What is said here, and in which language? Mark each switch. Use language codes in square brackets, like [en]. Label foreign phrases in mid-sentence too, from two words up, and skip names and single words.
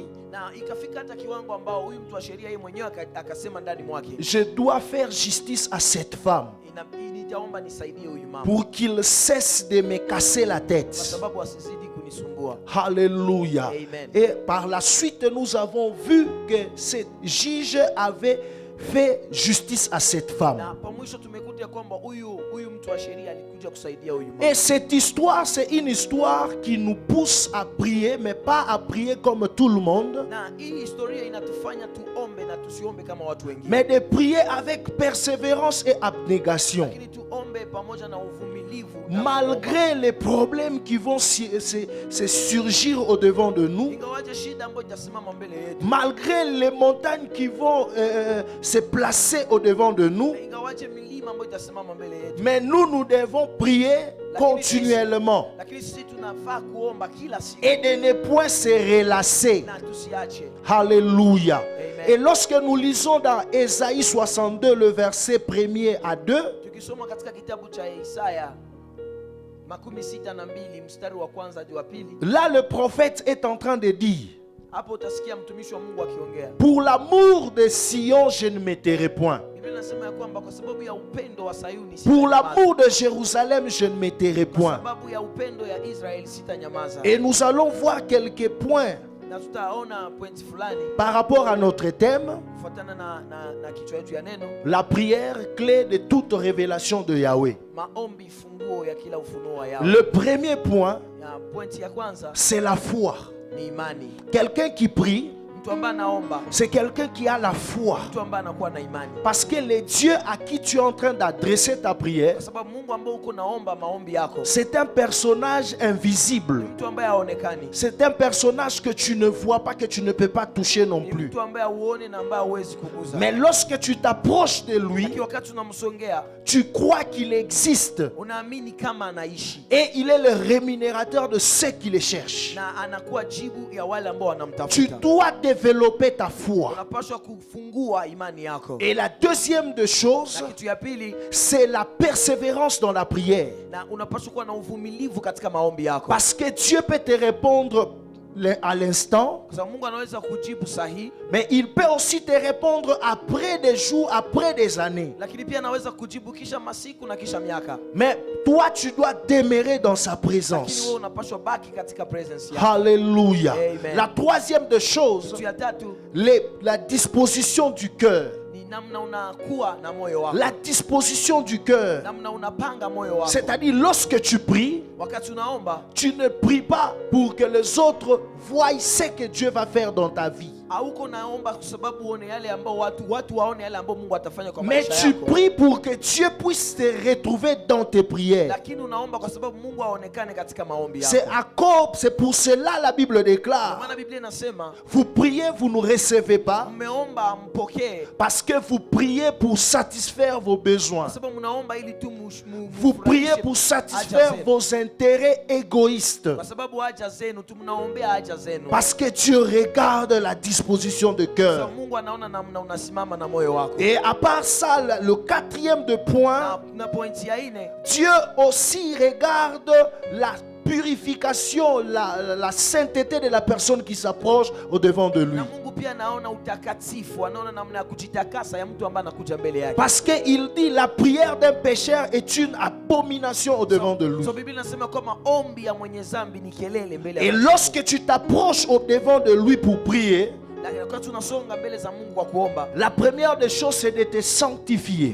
[sw] na ikafika hata kiwango ambao huyu mtu wa sheria yeye mwenyewe akasema ndani mwake, [fr] je dois faire justice à cette femme [sw] nitaomba nisaidie huyu mama [fr] pour qu'il cesse de me casser la [sw] kwa [fr] tête. [sw] sababu asizidi kunisumbua. [fr] Alléluia. Amen. Et par la suite, nous avons vu que ce juge avait fait justice à cette femme. [sw] Na pa mwisho tumekuta ya kwamba huyu mtu wa sheria alikuja kusaidia huyu mama. [fr] Et cette histoire, c'est une histoire qui nous pousse à prier, mais pas à prier comme tout le monde, [sw] Na hii historia inatufanya tuombe na tusiombe kama watu wengine. [fr] mais de prier avec persévérance et abnégation. [sw] Lakini tuombe pamoja na uvumilivu na [fr] Malgré les problèmes qui vont se surgir au-devant de nous, [sw] ingawaje shida ambayo itasimama mbele yetu. [fr] malgré les montagnes qui vont se placer au-devant de nous, [sw] Ingawaje milima ambayo itasimama mbele yetu. [fr] mais nous devons prier continuellement [sw] Lakini sisi tunafaa kuomba kila siku [fr] et de ne point se relasser. [sw] na tusiache. [fr] Alléluia. Amen. Et lorsque nous lisons dans Ésaïe 62, le verset 1er à 2, [sw] Tukisoma katika kitabu cha Isaya 62 mstari wa kwanza hadi wa pili, [fr] là le prophète est en train de dire: [sw] hapo utasikia mtumishi wa Mungu akiongea. [fr] pour l'amour de Sion, je ne me tairai point. [sw] Biblia inasema ya kwamba kwa sababu ya upendo wa Sayuni [fr] Pour [sw] sitanyamaza. [fr] l'amour de Jérusalem, je ne me tairai [sw] Kwa [fr] point. [sw] sababu ya upendo ya Israeli sitanyamaza. [fr] Et nous allons voir quelques points [sw] Na tutaona pointi fulani [fr] par rapport à notre thème, [sw] kufuatana na kichwa yetu ya neno, [fr] la prière clé de toute révélation de Yahweh. [sw] maombi funguo ya kila ufunuo wa Yahweh. [fr] Le premier point, [sw] Ya pointi ya kwanza [fr] c'est la foi. [sw] ni imani. [fr] Quelqu'un qui prie, [sw] Mtu ambaye anaomba, [fr] c'est quelqu'un qui a la foi. [sw] mtu ambaye anakuwa na imani. [fr] Parce que le Dieu à qui tu es en train d'adresser ta prière, [sw] Kwa sababu Mungu ambaye uko naomba maombi yako [fr] c'est un personnage invisible. [sw] ni mtu ambaye haonekani. [fr] C'est un personnage que tu ne vois pas, que tu ne peux pas toucher non [sw] Ni [fr] plus. [sw] mtu ambaye huoni na ambaye huwezi kuguza. [fr] Mais lorsque tu t'approches de lui, [sw] Lakini wakati unamsongea, [fr] tu crois qu'il existe [sw] unaamini kama anaishi [fr] et il est le rémunérateur de ceux qui le cherchent. [sw] na anakuwa jibu ya wale ambao [fr] Tu [sw] wanamtafuta. [fr] dois développer ta foi. [sw] Unapaswa kufungua imani yako. [fr] Et la deuxième des choses, [sw] Na kitu ya pili, [fr] c'est la persévérance dans la prière. [sw] na unapaswa kuwa na uvumilivu katika maombi yako. [fr] Parce que Dieu peut te répondre à l'instant, [sw] Kwa sababu Mungu anaweza kujibu sahihi, [fr] mais il peut aussi te répondre après des jours, après des années. [sw] lakini pia anaweza kujibu kisha masiku na kisha miaka. [fr] Mais toi, tu dois demeurer dans sa [sw] Lakini [fr] présence. [sw] wewe unapaswa baki katika presence yako. [fr] Alléluia. Amen. La troisième des choses, [sw] Kitu ya tatu [fr] la disposition du cœur. [sw] ni namna unakuwa na moyo wako. [fr] La disposition du cœur. [sw] Namna unapanga moyo wako. [fr] C'est-à-dire, lorsque tu pries, [sw] Wakati unaomba, [fr] tu ne pries pas pour que les autres voient ce que Dieu va faire dans ta vie. [sw] hauko naomba kwa sababu uone yale ambao watu waone yale ambao Mungu atafanya kwa [fr] Mais [sw] maisha [fr] tu [sw] yako. [fr] pries pour que Dieu puisse te retrouver dans tes prières. [sw] Lakini unaomba kwa sababu Mungu aonekane katika maombi yako. [fr] C'est pour cela la Bible [sw] Kwa [fr] déclare: [sw] maana Biblia inasema [fr] vous priez, vous ne recevez pas, [sw] mmeomba mpokee, [fr] parce que vous priez pour satisfaire vos besoins. [sw] kwa sababu mnaomba ili tu [fr] Vous priez pour satisfaire vos intérêts égoïstes. [sw] kwa sababu haja zenu tu mnaombea haja zenu. [fr] Parce que Dieu regarde la disposition de [sw] Kwa [fr] cœur. [sw] sababu Mungu anaona namna unasimama na moyo wako. [fr] Et à part ça, le quatrième de point, [sw] Na pointi ya nne, [fr] Dieu aussi regarde la purification, la sainteté de la personne qui s'approche au devant de lui. [sw] na Mungu pia anaona utakatifu, anaona namna ya kujitakasa ya mtu ambaye anakuja mbele yake. [fr] Parce qu'il dit la prière d'un pécheur est une abomination au devant de lui. [sw] So Biblia inasema kwamba ombi ya mwenye dhambi ni kelele mbele [fr] Et [sw] ya Mungu. [fr] lorsque tu t'approches au devant de lui pour prier, [sw] Na wakati unasonga mbele za Mungu kwa kuomba, [fr] la première des choses, c'est de te sanctifier.